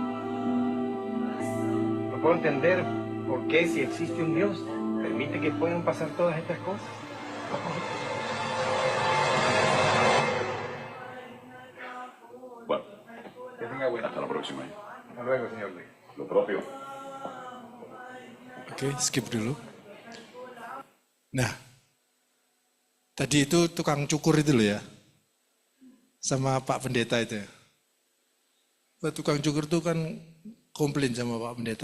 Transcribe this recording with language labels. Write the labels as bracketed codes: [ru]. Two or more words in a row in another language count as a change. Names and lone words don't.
[es] No puedo entender por qué, si existe un Dios, permite que puedan pasar todas estas cosas. Bueno, Que tenga buena. hasta la próxima. Hasta luego, señor Luis. Lo propio. [id] Oke, skip dulu. Nah, tadi itu tukang cukur itu loh ya. Sama Pak Pendeta itu ya. Pak tukang cukur itu kan komplain sama Pak Pendeta.